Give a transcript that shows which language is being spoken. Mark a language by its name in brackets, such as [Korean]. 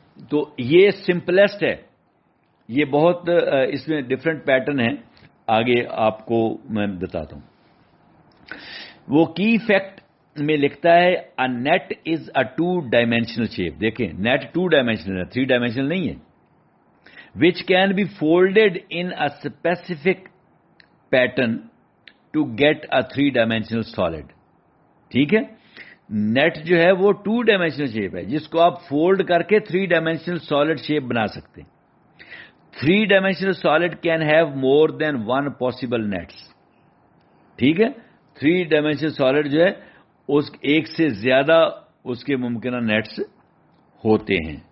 [Urdu] تو یہ سمپلیسٹ ہے. یہ بہت اس میں ڈفرینٹ پیٹرن ہیں, آگے آپ کو میں بتاتا ہوں. وہ کی فیکٹ میں لکھتا ہے [English] a net is a 2-dimensional shape. [Urdu] دیکھیں, نیٹ 2 ڈائمینشنل ہے, 3 ڈائمینشنل نہیں ہے. [English] which can be folded in a specific pattern to get a 3-dimensional solid. [Urdu] ٹھیک ہے, نیٹ جو ہے وہ 2 ڈائمینشنل شیپ ہے جس کو آپ فولڈ کر کے 3 ڈائمینشنل سالڈ شیپ بنا سکتے ہیں. [English] 3 dimensional solid can have more than 1 possible nets. [Urdu] ٹھیک ہے, 3 ڈائمینشنل سالڈ جو ہے اس ایک سے زیادہ اس کے ممکنہ نیٹس ہوتے ہیں.